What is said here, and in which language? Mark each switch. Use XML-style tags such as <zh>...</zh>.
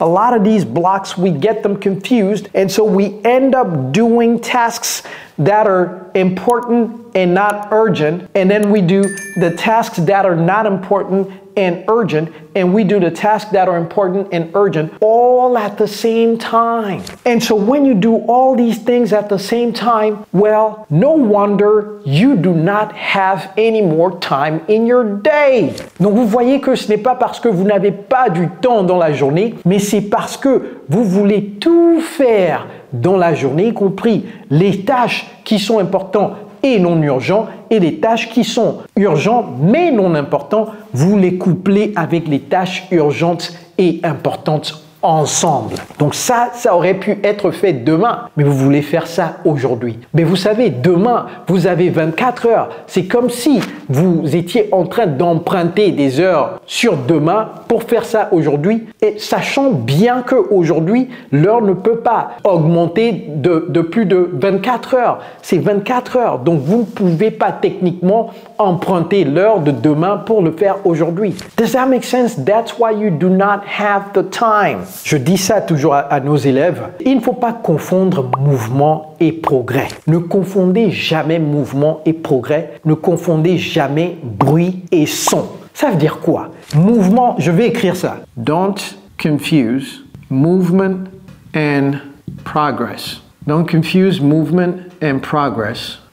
<en>A lot of these blocks, we get them confused, and so we end up doing tasks that are important and not urgent, and then we do the tasks that are not important and urgent, and we do the tasks that are important and urgent all at the same time. And so when you do all these things at the same time, well, no wonder you do not have any more time in your day.</en> <fr>Donc vous voyez que ce n'est pas parce que vous n'avez pas du temps dans la journée, mais c'est parce que vous voulez tout faire dans la journée, y compris les tâches qui sont importantes et non urgents, et les tâches qui sont urgentes mais non importantes, vous les couplez avec les tâches urgentes et importantes ensemble. Donc ça aurait pu être fait demain, mais vous voulez faire ça aujourd'hui. Mais vous savez, demain, vous avez 24 heures. C'est comme si vous étiez en train d'emprunter des heures sur demain pour faire ça aujourd'hui, et sachant bien qu'aujourd'hui, l'heure ne peut pas augmenter de plus de 24 heures. C'est 24 heures, donc vous ne pouvez pas techniquement emprunter l'heure de demain pour le faire aujourd'hui.</fr> <en>Does that make sense? That's why you do not have the time.</en> <fr>Je dis ça toujours à nos élèves. Il ne faut pas confondre mouvement et progrès. Ne confondez jamais mouvement et progrès. Ne confondez jamais bruit et son. Ça veut dire quoi? Mouvement, je vais écrire ça.</fr> <en>Don't confuse movement and progress. Don't confuse movement and progress.</en>